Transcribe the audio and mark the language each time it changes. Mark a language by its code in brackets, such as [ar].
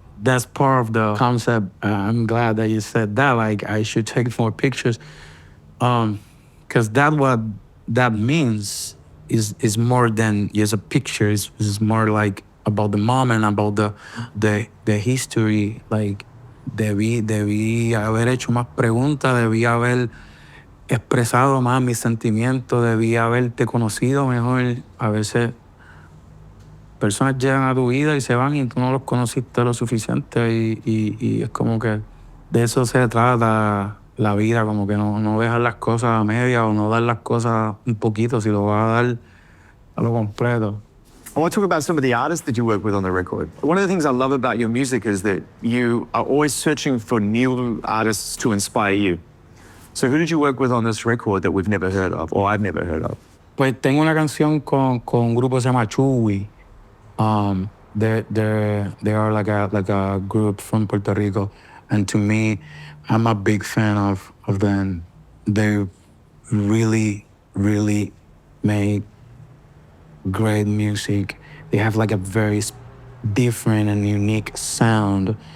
[en] That's part of the concept. I'm glad that you said that. Like, I should take more pictures, because that means is more than just a picture. It's more like about the moment, about the history. [es] Like, debí haber hecho más preguntas, debí haber expresado más mis sentimientos, debí haberte conocido mejor. A veces personas llegan a tu vida y se van y tú no los conociste lo suficiente y es como que de eso se trata la vida, como que no dejar las cosas a media o no dar las cosas un poquito, si lo vas a dar a lo completo. [en] I want to talk about some of the artists that you work with on the record. One of the things I love about your music is that you are always searching for new artists to inspire you. So who did you work with on this record that we've never heard of, or I've never heard of? [es] Pues tengo una canción con un grupo que se llama Chewy. [en] They are like a group from Puerto Rico, and to me, I'm a big fan of them. They really, really make great music. They have like a very different and unique sound.